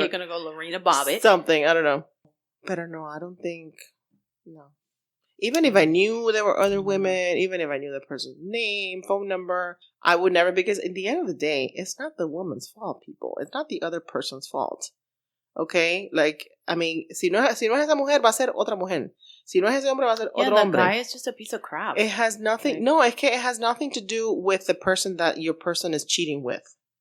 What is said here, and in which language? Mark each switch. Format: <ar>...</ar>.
<en>You're going to go Lorena Bobbitt. Something. I don't know. But no, I don't think. No. Even if I knew there were other women, even if I knew the person's name, phone number, I would never, because at the end of the day, it's not the woman's fault, people. It's not the other person's fault. Okay? Like, I mean,</en> <es>si no es esa mujer, va a ser otra mujer. Si no es ese hombre, va a ser otro hombre.</es> <en>The guy is just a piece of crap. It has nothing, it has nothing to do with the person that your person is cheating with.</en>